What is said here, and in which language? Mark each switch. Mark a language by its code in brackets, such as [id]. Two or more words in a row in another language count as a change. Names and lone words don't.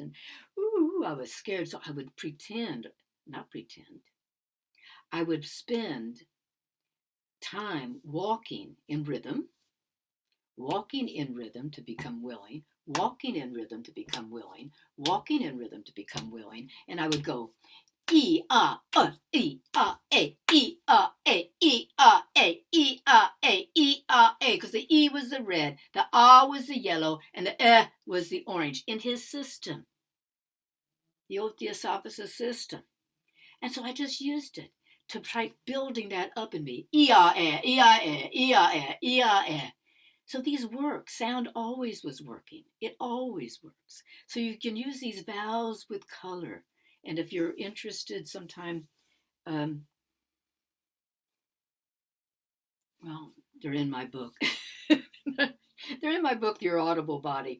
[en] And ooh, I was scared, so I would pretend, not pretend. I would spend time walking in rhythm to become willing, walking in rhythm to become willing, walking in rhythm to become willing, and I would go E-A-E-A-E-A-E-A-E-A-E-A-E-A, because the E was the red, the A was the yellow, and the was the orange in his system, the old Theosophist system. And so I just used it to try building that up in me. E-A-E, E-A-E, E-A-E, E-A-E. So these work. Sound always was working. It always works. So you can use these vowels with color. And if you're interested sometime, um, well, they're in my book. They're in my book, Your Audible Body.